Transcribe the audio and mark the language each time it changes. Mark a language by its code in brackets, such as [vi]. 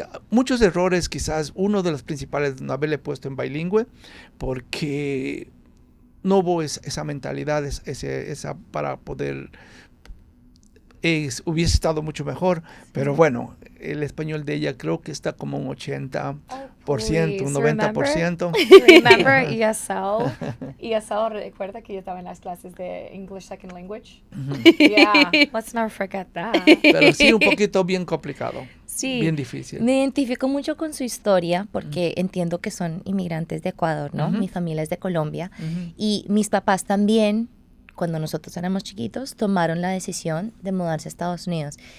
[es] Muchos errores, quizás uno de los principales, no haberle puesto en bilingüe, porque no hubo esa mentalidad, esa para poder, hubiese estado mucho mejor, pero bueno, el español de ella creo que está como un 80%, un 90%. [en] Remember ESL? [es] ESL, recuerda que yo estaba en las clases de English Second Language. [en] Yeah, let's never forget that. [es] Pero sí, un poquito bien complicado. Sí, bien difícil. Me identifico mucho con su historia porque entiendo que son inmigrantes de Ecuador, ¿no? Mi familia es de Colombia y mis papás también, cuando nosotros éramos chiquitos, tomaron la decisión de mudarse a Estados Unidos.